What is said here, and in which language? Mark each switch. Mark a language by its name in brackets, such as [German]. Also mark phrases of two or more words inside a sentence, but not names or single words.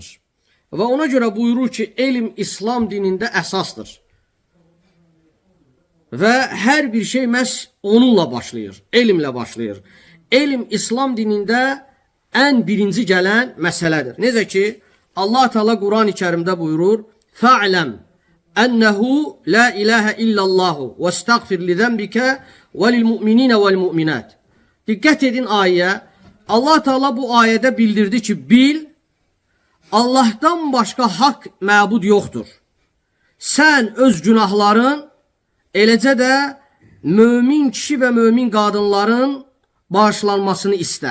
[Azerbaijani] Və ona görə buyurur ki, elm İslam dinində əsasdır. Və hər bir şey məhz onunla başlayır, elmlə başlayır. Elm İslam dinində ən birinci gələn məsələdir. Necə ki, Allah Teala Quran-ı Kərimdə buyurur, [Arabic] "فاعلم أنه لا إله إلا الله واستغفر لذنبك وللمؤمنين والمؤمنات." [Azerbaijani] Diqqət edin ayəyə. Allah Teala bu ayədə bildirdi ki, bil, [Turkish] Allah'tan başka hak [Azerbaijani] məbud yoxdur. Sən öz günahların, eləcə də mömin kişi və mömin qadınların bağışlanmasını istə.